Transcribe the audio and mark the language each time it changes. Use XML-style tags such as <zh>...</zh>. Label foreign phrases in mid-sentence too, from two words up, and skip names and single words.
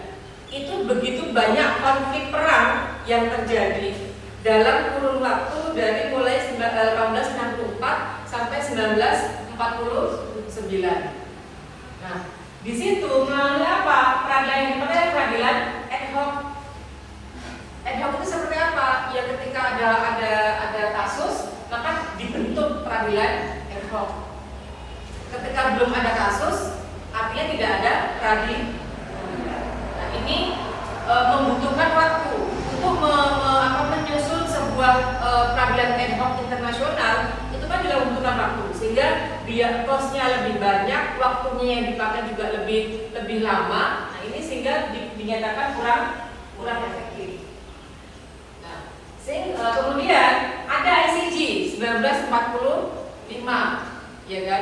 <id>Itu begitu banyak konflik perang yang terjadi dalam kurun waktu dari mulai 1864 sampai 1949. Nah, di situ melalui apa? Peradilan yang dipakai peradilan</id> <la>ad hoc. Ad hoc</la> <id>itu seperti apa? Ya ketika ada kasus, maka dibentuk peradilan</id> <la>ad hoc.</la> <id>Ketika belum ada kasus, artinya tidak ada peradilan. Nah, ini membutuhkan waktu untuk menyusun sebuah peradilan</id> <la>ad hoc</la> <id>internasional. Itu kan juga membutuhkan waktu, sehingga biaya kosnya lebih banyak, waktunya yang dipakai juga lebih lama. Nah, ini sehingga dinyatakan kurang efektif. Nah, kemudian ada ICJ 1945, ya kan?</id>